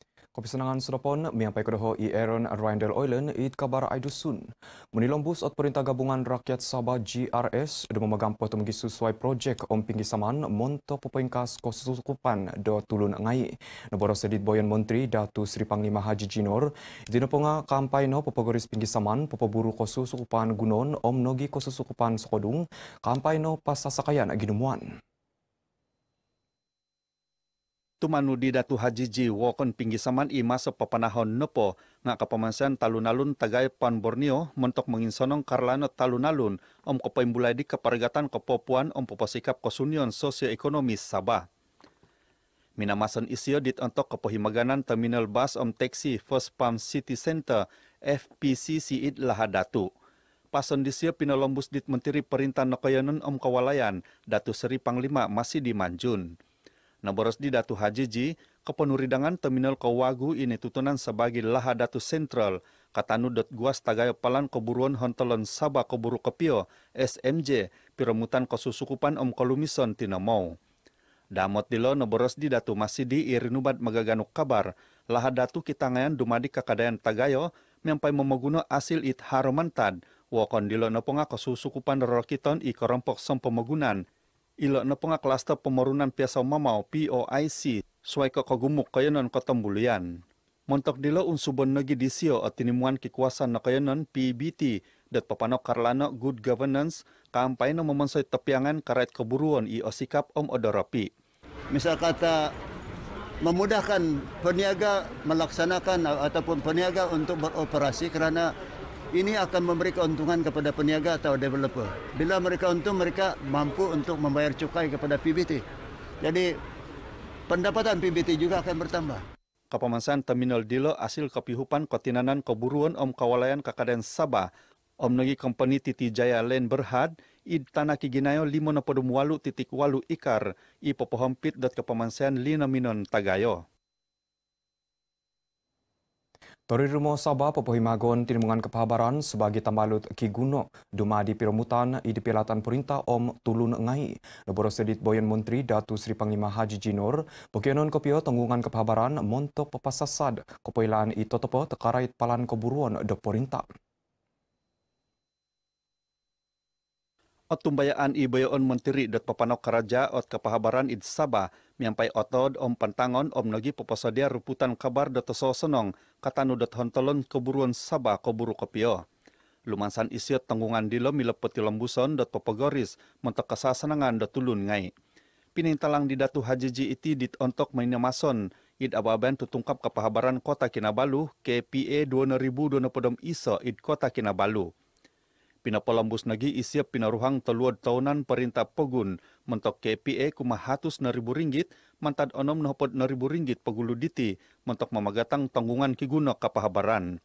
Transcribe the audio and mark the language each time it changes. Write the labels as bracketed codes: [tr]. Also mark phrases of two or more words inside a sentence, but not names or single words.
[dtp] Kepisanangan Sudapon, miampai kedoho i Aaron Rindel Oilen it kabar aidusun. Menilombus ot Perintah Gabungan Rakyat Sabah GRS do memegampo temegi sesuai projek om pinggi saman monto pepengkas kosusukupan do tulun ngai. Neboro sedit boyan Menteri Datu Sri Panglima Haji Jinor, dino ponga kampaino pepegoris pinggi saman pepeburu kosusukupan gunon om nogi kosusukupan sokodung kampaino pasasakayan ginumuan. Tumanu di Datu Haji Ji wokon pinggi saman i masa papanahon nepo nga kapamansan talun-alun tagay pan Borneo mentok menginsonong karlano talun-alun om kopaimbulai di keparigatan kepopuan om poposikap kosunion sosioekonomis Sabah. Minamasan isio dit ontok kepohimaganan terminal bus om taxi First Palm City Center FPCC it Lahadatu. Pason disio pinolombus dit Menteri Perintah Nokoyonon om Kawalayan Datu Seri Panglima masih di Manjun. Naboros di Datu Haji Ji, kepenuridangan terminal Kawagu ini tutunan sebagai Lahadatu Sentral, katanu dot guas tagayo palan keburuan hontelon Sabah keburu kepio, SMJ, piremutan kosusukupan om kolumison tinamau. Damot dilo naboros di Datu masih di irinubat magaganuk kabar, Lahadatu kitangayan dumadi kakadayan tagayo, mempai memeguno asil it haromantad, wakon dilo naponga kosusukupan rorokiton i kerompok som pemegunan, ilo na ponga klaster pemorunan piasa mamau POIC suai ke kagumuk kayanon kotombulian. Montok dilo unsubon nagi disio at tinimuan kikuasaan na kayanon PBT dat papanok karlano [en] good governance [dtp] kampay na memonsoy tepiangan karait keburuan i osikap om odoropi. [ms] Misal kata memudahkan peniaga melaksanakan ataupun peniaga untuk beroperasi kerana ini akan memberi keuntungan kepada peniaga atau developer. Bila mereka untung, mereka mampu untuk membayar cukai kepada PBT. Jadi, pendapatan PBT juga akan bertambah. [dtp] Kapamansan terminal dilo hasil kepihupan kotinanan keburuan om kawalayan kakaden Sabah, om nagi company Titi Jaya Land Berhad, i tanah kiginayo 58.8 ikar, i popohompit dat kapamansan linaminon tagayo. Tori Rumo Sabah pepohimagon tinimungan kepahabaran sebagai tambalut Ki Guno duma di piremutan i di pilatan perintah om tulun ngai. Neboro sedit boyan Menteri Datu Sri Panglima Haji Jinor, pokionon kopio tanggungan kepahabaran montok pepasasad kepoilan i totopo tekarait palan keburuan do perintah. Ot tumbayaan i bayoon Menteri dat papanok karaja ot kepahabaran id Sabah miampai otod om pantangon om nogi poposadia ruputan kabar dat senong katanu dat hontolon keburuan Sabah keburu kopio. Lumansan isiot tanggungan dilo milepeti lembuson dat popogoris mentok kesasenangan dat tulun ngai. Pinintalang di Datu Haji Ji iti dit ontok mainamason id ababan tutungkap kepahabaran Kota Kinabalu KPA 2020 iso id Kota Kinabalu. Pinapolambus nagi isiap pinaruhang teluad tahunan perintah Pogun mentok KPA Rp100.000 mantad onom Rp60.000 pegulu diti mentok memagatang tanggungan kigunok kapahabaran.